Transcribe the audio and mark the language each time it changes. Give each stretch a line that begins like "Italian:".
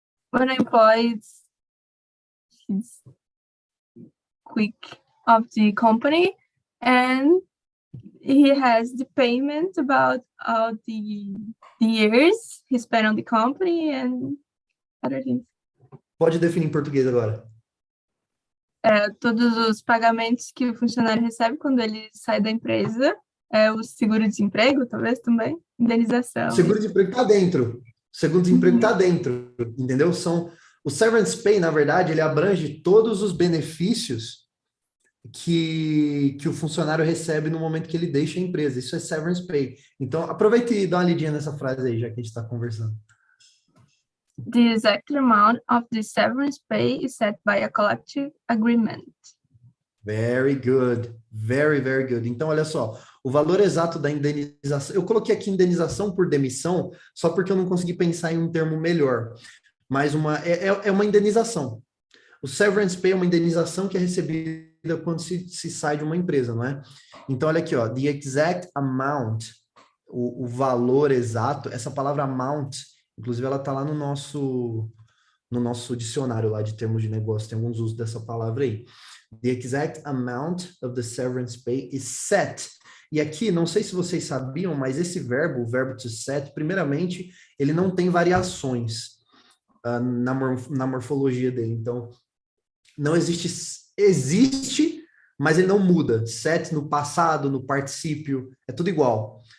English: When an employee is quick of the company, and he has the payment about all the years he spent on the company and other things.
Portuguese: Pode definir em português agora. Todos os pagamentos que o funcionário recebe quando ele sai da empresa, o seguro-desemprego, talvez também, indenização. Seguro-desemprego está dentro. Seguro-desemprego está dentro, entendeu? O Severance Pay, na verdade, ele abrange todos os benefícios que o funcionário recebe no momento que ele deixa a empresa. Isso é Severance Pay. Então, aproveite e dá uma lidinha nessa frase aí, já que a gente está conversando.
English: The exact amount of the severance pay is set by a collective agreement. Very good. Very, very good.
Portuguese: Então, olha só, o valor exato da indenização, eu coloquei aqui indenização por demissão, só porque eu não consegui pensar em um termo melhor, mas é uma indenização. O severance pay é uma indenização que é recebida quando se sai de uma empresa, não é? Então, olha aqui, ó,
English: the exact amount,
Portuguese: o valor exato, essa palavra amount, inclusive ela está lá no nosso dicionário lá de termos de negócio, tem alguns usos dessa palavra aí.
English: The exact amount of the severance pay is set.
Portuguese: E aqui, não sei se vocês sabiam, mas esse verbo, o verbo to set, primeiramente, ele não tem variações na morfologia dele. Então, não existe, mas ele não muda. Set no passado, no particípio, é tudo igual.